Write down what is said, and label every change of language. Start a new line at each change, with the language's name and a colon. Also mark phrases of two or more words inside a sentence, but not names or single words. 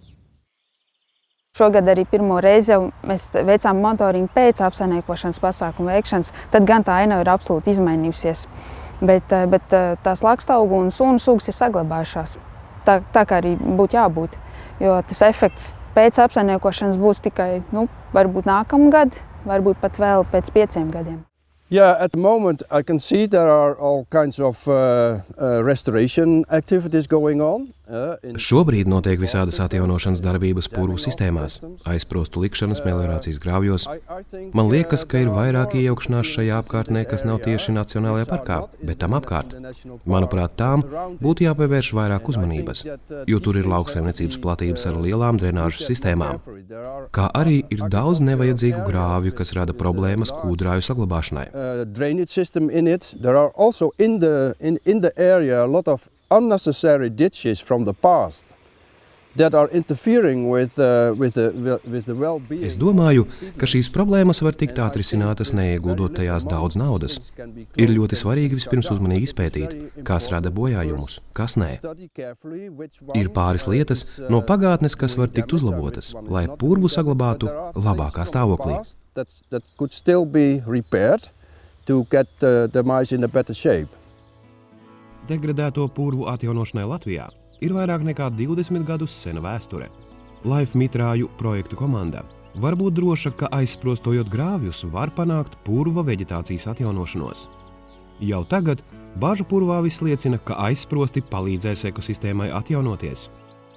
Latvian: Šogad arī pirmo reizi mēs veicām monitoringu pēc apsaimniekošanas pasākumu veikšanas, tad gan tā ainava ir absolūti izmainījusies, bet tās lakstaugu un sūnu sugas ir saglabājušās. Tā kā arī būtu jābūt, jo tas efekts pēc apsaimniekošanas būs tikai, varbūt nākamgad, varbūt pat vēl pēc 5 gadiem.
English: Yeah, at the moment I can see there are all kinds of restoration activities going on.
Latvian: Šobrīd notiek visādas atjaunošanas darbības purvu sistēmās, aizsprostu likšanas meliorācijas grāvjos. Man liekas, ka ir vairāk iejaukšanās šajā apkārtnē, kas nav tieši Nacionālajā parkā, bet tam apkārt. Manuprāt, tām būtu jāpievērš vairāk uzmanības, jo tur ir lauksaimniecības platības ar lielām drenāžu sistēmām. Kā arī ir daudz nevajadzīgu grāvju, kas rada problēmas kūdrāju saglabāšanai.
English: Drainage system in it. There are also in the area a lot of unnecessary ditches from the past. that are interfering with the well-being.
Latvian: Es domāju, ka šīs problēmas var tikt atrisinātas neieguldot tajās daudz naudas. Ir ļoti svarīgi vispirms uzmanīgi izpētīt, kas rada bojājumus, kas nē. Ir pāris lietas no pagātnes, kas var tikt uzlabotas, lai purvu saglabātu labākā stāvoklī.
English: That could still be repaired to get the mice in a better shape.
Latvian: Degradēto purvu atjaunošanai Latvijā ir vairāk nekā 20 gadus sena vēsture. Life mitrāju projektu komanda var būt droša, ka aizsprostojot grāvjus var panākt purva veģetācijas atjaunošanos. Jau tagad Bāžu purvā viss liecina, ka aizsprosti palīdzēs ekosistēmai atjaunoties.